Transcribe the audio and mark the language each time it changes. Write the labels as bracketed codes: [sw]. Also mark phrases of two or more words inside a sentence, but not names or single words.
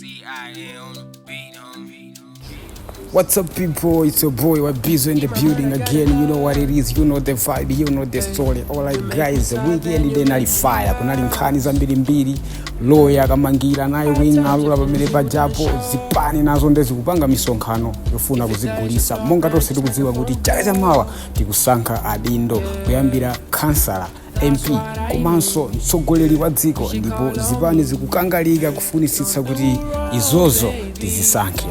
[en] What's up, people? It's your boy Wabizo in the building again. You know what it is, you know the vibe, you know the story. Alright guys, weekend then fire. [ny] Kunali nkhani za mbili lawyer kamangira nayo wing'alula pamene pajapo zipani nazo ndezi kupanga misonkhano yofuna kuzigulisa. Monga tonse tikudziwa kuti chaka chamawa tikusankha adindo kuyambira kansala MP komanso mtsogoleri wa dziko, ndipo zipani zikukangalika kufunisitsa kuti izozo tizisankhe.